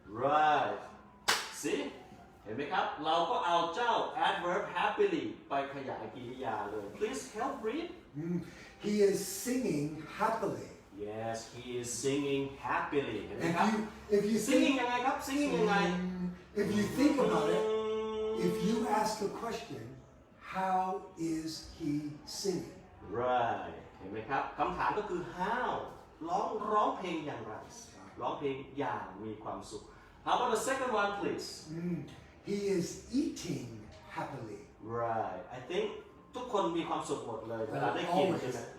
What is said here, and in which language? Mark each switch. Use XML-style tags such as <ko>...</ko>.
<th>right see เห็นไหมครับเราก็เอาเจ้า adverb happily ไปขยายกริยาเลย</th> <en>please help read He is singing happily. yes he is singing happily</en> <th>เห็นไหมครับ</th> <en>If you singing think,</en> <th>ยังไงครับ singing ยังไง</th> <en>if you think about it, if you ask a question, how is he singing?</en> <th>right เห็นไหมครับคำถามก็คือ how ร้องเพลงอย่างไรร้องเพลงอย่างมีความสุข</th> <en>how about the second one please He is eating happily.</en> <th>right</th> <en>I think</en> <th>ทุกคนมีความสุขหมดเลยเวลาได้กินใช่ไหม</th>